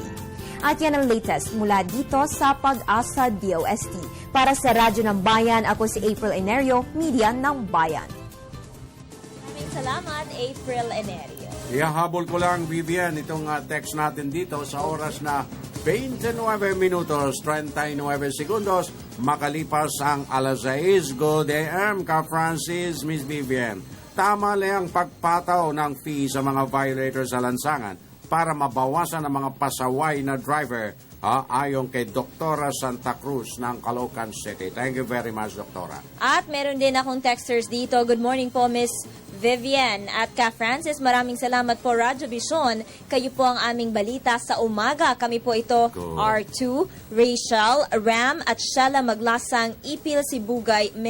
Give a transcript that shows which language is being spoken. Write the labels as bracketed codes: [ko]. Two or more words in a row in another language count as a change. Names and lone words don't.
[tl] At yan ang latest mula dito sa Pag-asa DOST. Para sa Radyo ng Bayan, ako si April Enerio, Media ng Bayan. Maraming salamat, April Enerio. Ihahabol ko lang, Vivian, itong text natin dito sa oras na 29 [es] minutos, 39 segundos, [tl] makalipas ang alas 6. [en] Good AM, [tl] Ka Francis, Miss Vivian. Tama lang ang pagpataw ng fee sa mga violators sa lansangan para mabawasan ang mga pasaway na driver ayon kay Doktora Santa Cruz ng Caloocan City. [en] Thank you very much, [tl] Doktora. At meron din akong texters dito. [en] Good morning [tl] po, Miss Vivian at Ka Francis. Maraming salamat po, Radyo Vision. Kayo po ang aming balita sa umaga. Kami po ito, R2, Rachel, Ram at Shella Maglasang, Ipil, Sibugay, Mindanao.